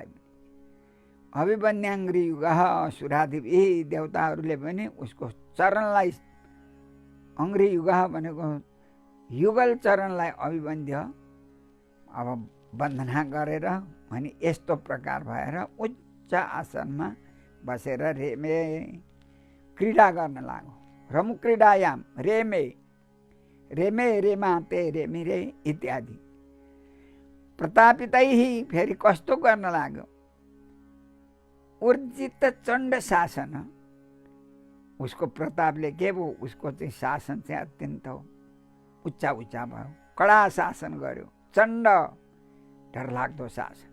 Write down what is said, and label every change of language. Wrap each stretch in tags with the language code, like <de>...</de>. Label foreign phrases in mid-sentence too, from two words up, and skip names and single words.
<sa>अभिवन्याङ्ग्री युग सुरादिभि</sa> <ne>देवताहरूले पनि उसको चरणलाई अङ्ग्री युग भनेको युगल चरणलाई अभिवन्द्य अब वन्दना गरेर अनि यस्तो प्रकार भएर उच्च आसनमा बसेर रेमे क्रीडा गर्न लाग्यो।</ne> <sa>रमु क्रीडायाम रेमे रेमे रेमाते रेमिरे इत्यादि।</sa> <ne>प्रतापितैहि फेरि कस्तो गर्न लाग्यो,</ne> <sa>ऊर्जित चण्ड शासन।</sa> <ne>उसको प्रतापले के भयो, उसको चाहिँ शासन चाहिँ अत्यन्त उच्चा उच्चा भयो, कडा शासन गर्यो, चण्ड डरलाग्दो शासन।</ne>